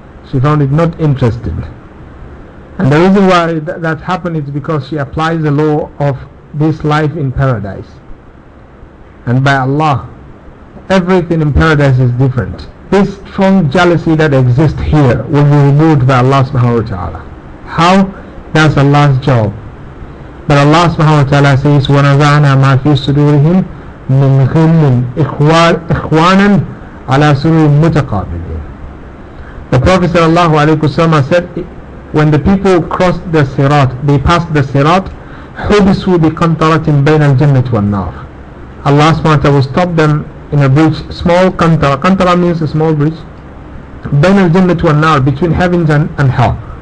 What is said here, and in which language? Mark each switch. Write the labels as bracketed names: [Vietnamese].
[English] She found it not interesting. And the reason why that happened is because she applies the law of this life in paradise. And by Allah, everything in paradise is different. This strong jealousy that exists here will be removed by Allah subhanahu wa ta'ala. How? That's Allah's job. [Arabic] But Allah subhanahu wa ta'ala says, وَنَزَعْنَا مَا فِي صُدُورِهِمْ مِنْ غِلٍّ إِخْوَانًا عَلَى سُرُرٍ مُتَقَابِلِينَ. [English] The Prophet sallallahu alayhi wa sallam said, when the people crossed the sirat, they passed the sirat, [Arabic] حُبِسُوا بِقَنْطَرَةٍ بَيْنَ الْجَنَّةِ وَالنَّارِ. [English] Allah subhanahu wa ta'ala will stop them in a bridge, small kantara. Kantara means a small bridge. [Arabic] Bain al-jannat wa an-nar, [English] between heavens and hell.